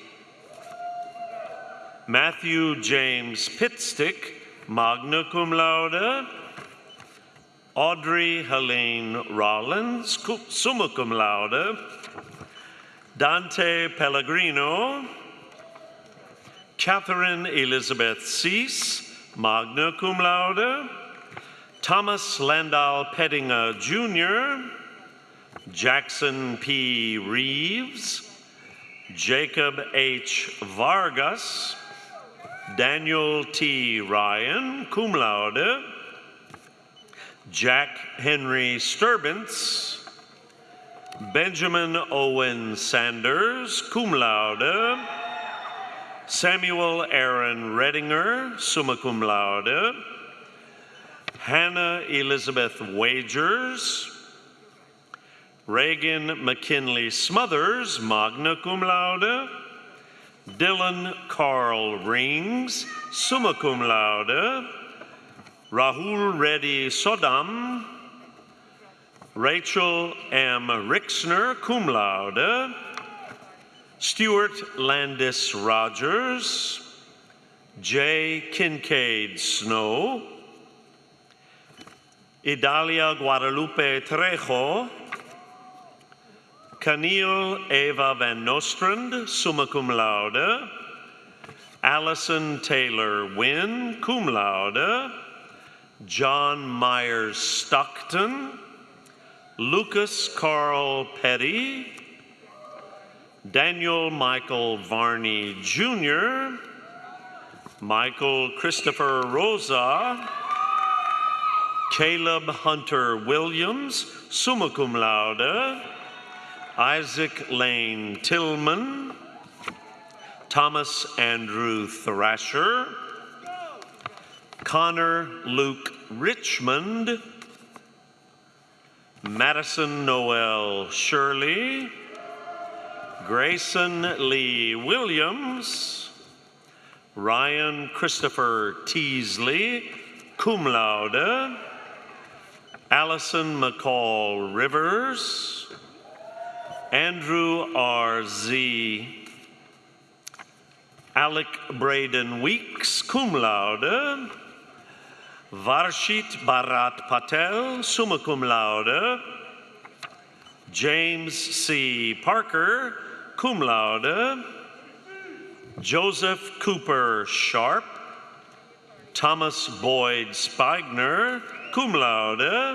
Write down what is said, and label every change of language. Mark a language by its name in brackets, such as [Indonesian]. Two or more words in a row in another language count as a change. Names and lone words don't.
[English] Matthew James Pitstick, [Latin] magna cum laude. [English] Audrey Helene Rollins, [Latin] summa cum laude. [English] Dante Pellegrino. Catherine Elizabeth Cease, [Latin] magna cum laude. [English] Thomas Landau Pettinger Jr. Jackson P. Reeves. Jacob H. Vargas. Daniel T. Ryan, [Latin] cum laude. [English] Jack Henry Sturbance. Benjamin Owen Sanders, [Latin] cum laude. [English] Samuel Aaron Redinger, [Latin] summa cum laude. [English] Hannah Elizabeth Wagers. Reagan McKinley Smothers, [Latin] magna cum laude. [English] Dylan Carl Rings, [Latin] summa cum laude. [English] Rahul Reddy Sodam. Rachel M. Rixner, [Latin] cum laude. [English] Stuart Landis Rogers. J. Kincaid Snow. Idalia Guadalupe Trejo. Camille Eva Van Nostrand, [Latin] summa cum laude. [English] Allison Taylor Wynn, [Latin] cum laude. [English] John Myers Stockton. Lucas Carl Petty. Daniel Michael Varney Jr. Michael Christopher Rosa. Caleb Hunter Williams, [Latin] summa cum laude. [English] Isaac Lane Tillman. Thomas Andrew Thrasher. Connor Luke Richmond. Madison Noel Shirley. Grayson Lee Williams. Ryan Christopher Teasley, [Latin] cum laude. [English] Allison McCall Rivers. Andrew R.Z. Alec Braden Weeks, [Latin] cum laude. [English] Varshit Bharat Patel, [Latin] summa cum laude. [English] James C. Parker, [Latin] cum laude. [English] Joseph Cooper Sharp. Thomas Boyd Spigner, [Latin] cum laude.